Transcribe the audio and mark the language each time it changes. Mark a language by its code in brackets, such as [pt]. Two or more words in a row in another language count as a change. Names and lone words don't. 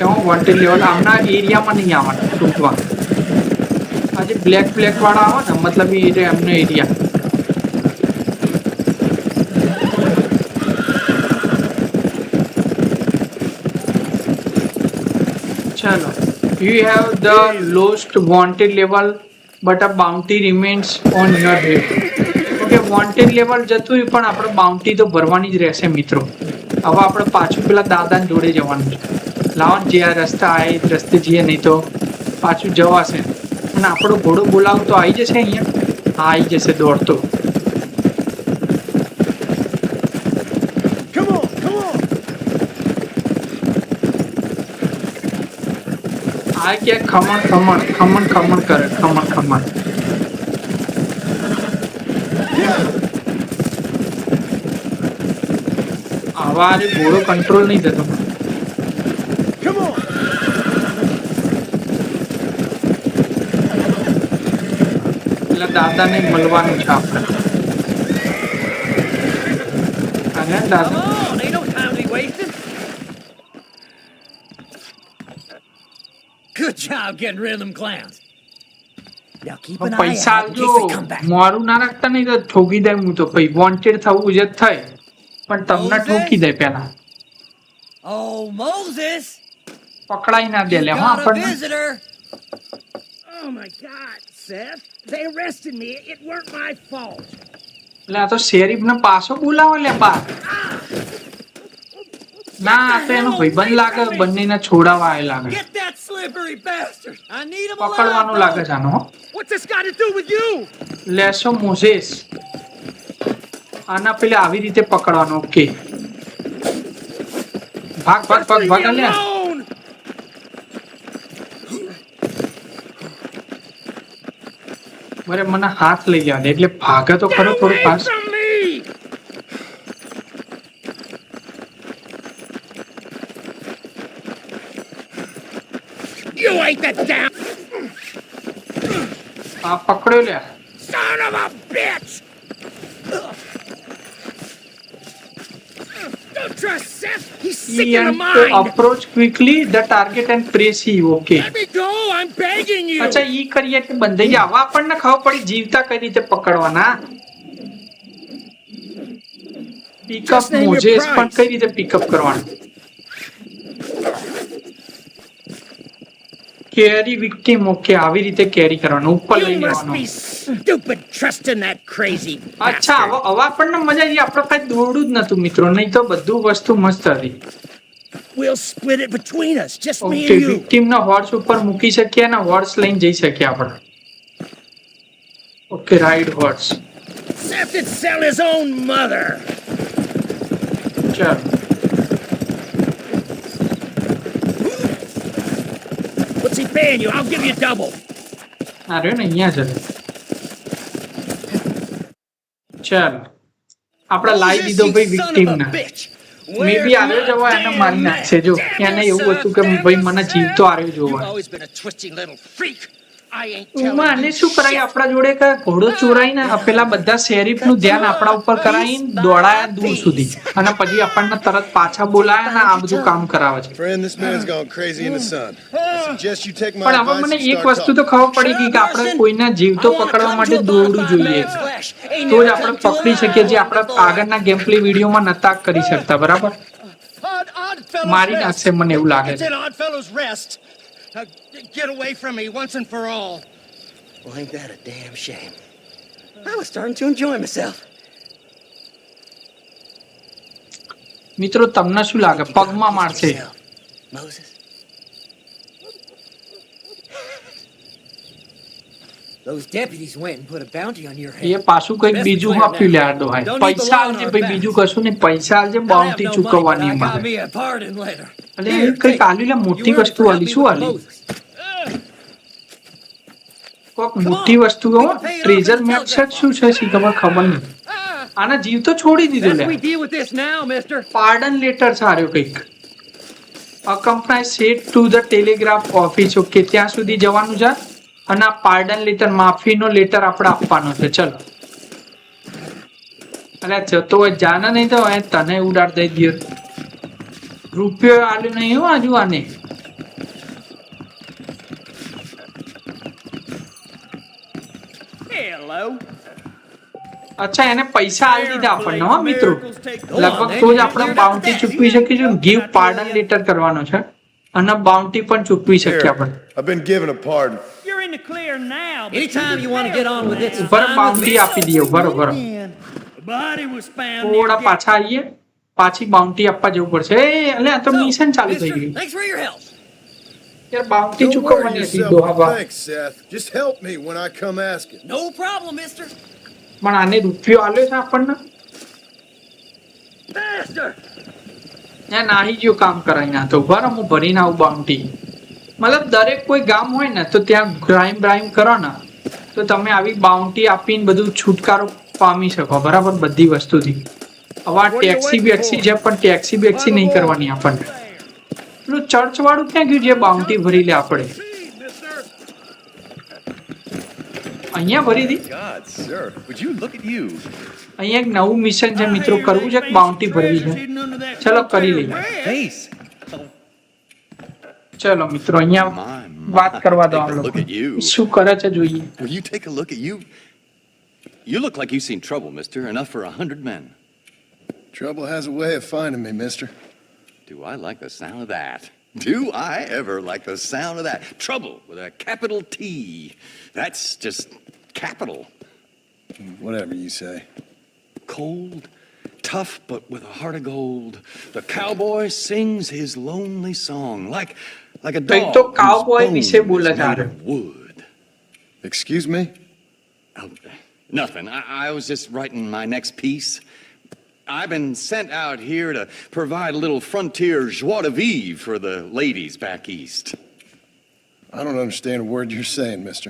[en] wanted level [gu] આમના એરિયામાં નહીં આવવાનું ટૂંકમાં. આજે [en] black black [gu] વાળા આવે ને મતલબ એ એમનો એરિયા. ચાલો, [en] you have the lowest wanted level but a bounty remains on your head. [gu] ઓકે, [en] wanted level [gu] જતું રહ્યું પણ આપણે બાઉન્ટી તો ભરવાની જ રહેશે મિત્રો. હવે આપણે પાછું પેલા દાદાને જોડે જવાનું છે. લાવો જે આ રસ્તા આવે એ રસ્તે જઈએ, નહીં તો પાછું જવાશે. અને આપણો ઘોડો બોલાવું તો આવી જશે અહીંયા. હા, આવી જશે દોડતો. [en] Come on, come on! [gu] આ કે ખમણ ખમણ ખમણ ખમણ કરે. ખમણ ખમણ. આવા ઘોડો કંટ્રોલ નહીં થતો. [en] Come on! [gu] પેલા દાદાને મળવાનું છે આપણે. અને દાદા [en] Come on, ain't no time to be wasted. Good job getting rid of them clowns. Now keep an eye [gu] પૈસા [en] out in [gu] આવજો. [en] case they come back. [gu] મારું ના રાખતા નહીં તો ઠોકી દે. હું તો ભાઈ વોન્ટેડ થવું જ થાય પણ તમને ઠોકી દે પેલા. [en] Oh, Moses! [gu] પકડાઈ ના દે [en] You [gu] લે [en] got a [gu] આપણને. [en] visitor. Oh my God, Seth. They arrested me. It weren't my fault. [gu] એટલે આ તો શેરીફ ને પાછો બોલાવો લે બા. ના, આ તો એનો ભાઈબંધ લાગે. બંનેને છોડાવવા આવે લાગે. [en] Get that slippery bastard! I need him [gu] પકડવાનું [en] alive, [gu] લાગે છે આનો. હો. [en] What's this got to do with you? [gu] લેસો મોઝેસ. આના પેલે આવી રીતે પકડવાનું. ઓકે, ભાગ ભાગ ભાગ [en] Leave [gu] ભાગ [en] me [gu] લે. [en] alone! [gu] બરે મને હાથ લઈ ગયા દે એટલે ભાગે તો ખરો [en] Get [gu] થોડું [en] away [gu] ફાસ્ટ. [en] from me! You ain't the damn [gu] આ પકડ્યો લે. [en] son of a bitch! Don't trust Seth. He's sick in the mind. approach quickly the target and press E. [gu] ઓકે, [en] Let me go. I'm begging you. [gu] અચ્છા ઈ કરીએ એટલે બંધાઈ જાય. હવે આપણને ખબર પડી જીવતા કઈ રીતે પકડવાના. પિકઅપ [en] Just name your [gu] મોઝેસ [en] price. [gu] પણ કઈ રીતે પિકઅપ કરવાનું. [en] carry victim. [gu] ઓકે, આવી રીતે કેરી કરવાનું. ઉપર લઈ [en] You must [gu] લેવાનું. [en] be stupid trusting that crazy [gu] અચ્છા, [en] bastard. [gu] હવે આપણને મજા આવી. આપણે કઈ દોડવું જ નતું મિત્રો, નહીં તો બધું વસ્તુ મસ્ત હતી. [en] We'll split it between us, just me [gu] ઓકે, [en] and you. [gu] વિક્ટિમ ના હોર્સ ઉપર મૂકી શકીએ અને હોર્સ લઈને જઈ શકીએ આપણે. ઓકે, [en] ride horse. Seth would sell his own mother. [gu] ચાલ. [en] What's he paying you? I'll give you double. [gu] આ રહ્યો ને અહીંયા છે. ચાલ, આપણે લાવી દીધો ભાઈ વિક્ટિમ ને. [en] may be [gu] આવ્યો જવા એને મારી નાખશે. જો એને એવું હતું કે ભાઈ મને જીવતો આવ્યો જોવા. [en] always been a twisting little freak. I ain't [gu] ઉમાં આને શું કરાય આપણા જોડે કે ઘોડો ચોરાઈને પેલા બધા શેરીફ નું ધ્યાન આપણા ઉપર કરાવીને દોડાયા દૂર સુધી અને પછી આપણને તરત પાછા બોલાયા ને આ બધું કામ કરાવે છે. [en] Friend, this man's gone crazy in the sun. I suggest you take my [gu] પણ હવે [en] advice [gu] મને [en] and [gu] એક [en] start [gu] વસ્તુ તો [en] talking. [gu] ખબર પડી ગઈ કે આપણે કોઈના જીવતો પકડવા માટે દોડવું જોઈએ. તો જ આપણે પકડી શકીએ જે આપણે આગળના [en] game play [gu] વિડીયોમાં નતા કરી શકતા. બરાબર. [en] Oddfellows [gu] મારી [en] Rest. [gu] નાખશે મને એવું લાગે [en] It's [gu] છે. [en] in Oddfellows Rest. Get away from me once and for all. Well, ain't that a damn shame? I was starting to enjoy myself. [gu] મિત્રો તમને શું લાગે [en] Think you [gu] પગમાં [en] gotta [gu] મારશે [en] yourself, Moses. Those deputies went and put a bounty on your head. [gu] એ પાછું કંઈક બીજું આપ્યું લે આ ડોહાએ. પૈસા આલજે ભાઈ બીજું કશું નહીં પૈસા આલજે [en] I'll have [gu] બાઉન્ટી [en] no money, but [gu] ચૂકવવાની [en] I got [gu] અમારે [en] me a pardon later. [gu] એટલે [en] Here, [gu] એ કંઈક [en] take it. [gu] આલ્યું લે મોટી [en] You earned [gu] વસ્તુ [en] for [gu] આલી [en] helping [gu] શું [en] with [gu] આલી [en] Moses. [gu] કોક મોટી વસ્તુ કહો [en] treasure map [gu] છે શું છે શી ખબર નહીં આના જીવ તો છોડી દીધો લે [en] As we deal with this now, mister. pardon letter [gu] સાર્યો કંઈક [en] accompany Seth to the telegraph office [gu] ઓકે ત્યાં સુધી જવાનું છે અને આ [en] pardon letter [gu] માફીનો લેટર આપણે આપવાનો છે ચલો અલ્યા જતો હોય જાને નહીં તો હવે તને ઉડાડ દઈ દે રૂપિયો આલ્યો નહીં હો આજુ આને [en] Hello. [gu] અચ્છા એને પૈસા આલી દીધા આપણને હો મિત્રો લગભગ તો જ આપણે બાઉન્ટી ચૂકવી શકીશું [en] give pardon letter [gu] કરવાનો છે અને બાઉન્ટી પણ ચૂકવી શકીએ આપણે [en] I've been given a pardon. You're in the clear now. but Anytime you want to get on with it, it's [gu] ઉભર [en] fine with [gu] બાઉન્ટી [en] me. [gu] આપી દઈએ ઉભર [en] The body was found near [gu] થોડા પાછા આવીએ પાછી બાઉન્ટી આપવા જવું પડશે એ એટલે આ તો [en] So, [gu] મિશન ચાલુ થઈ [en] mister, [gu] ગયું [en] thanks for your help. [gu] યાર બાઉન્ટી [en] Don't worry [gu] ચૂકવવાની હતી [en] yourself. [gu] દોહાબા [en] Thanks, Seth. Just help me when I come asking. No problem, mister. [gu] પણ આને રૂપિયો આલ્યો છે આપણને [en] Faster! [gu] ત્યાં નાહી ગયો કામ કરાય ના તો ઉભા રહો હું ભરીને આવું બાઉન્ટી મતલબ દરેક કોઈ ગામ હોય ને તો ત્યાં ક્રાઇમ કરો ને તો તમે આવી બાઉન્ટી આપીને બધું છુટકારો પામી શકો બરાબર બધી વસ્તુથી હવે આ ટેક્સી બેક્સી છે પણ ટેક્સી બેક્સી નહીં કરવાની આપણને પેલું ચર્ચ વાળું ક્યાં ગયું જે બાઉન્ટી ભરી લે આપણે અહીંયા ભરી દી [en] God, sir, would you look at you? [gu] અહીંયા એક નવું મિશન છે મિત્રો કરવું છે બાઉન્ટી ભરવી છે ચલો કરી લઈએ [en] Face. [gu] ચલો મિત્રો અહીંયા વાત કરવા દો આ લોકો શું કરે છે જોઈએ [en] Will you take a look at you? You look like you've seen trouble, mister. Enough for 100 men. Trouble has a way of finding me, mister. Do I like the sound of that? Do I ever like the sound of that? Trouble with a capital T. That's just capital. Whatever you say. Cold, tough, but with a heart of gold. The cowboy sings his lonely song like a [gu] કંઈક [en] dog [gu] તો [en] whose [gu] cowboy [en] bones [gu] વિશે બોલે [en] is [gu] છે [en] made [gu] આ. [en] of wood. Excuse me? Oh, nothing. I was just writing my next piece. I've been sent out here to provide a little frontier [fr] joie de vivre [en] for the ladies back east. I don't understand a word you're saying, mister.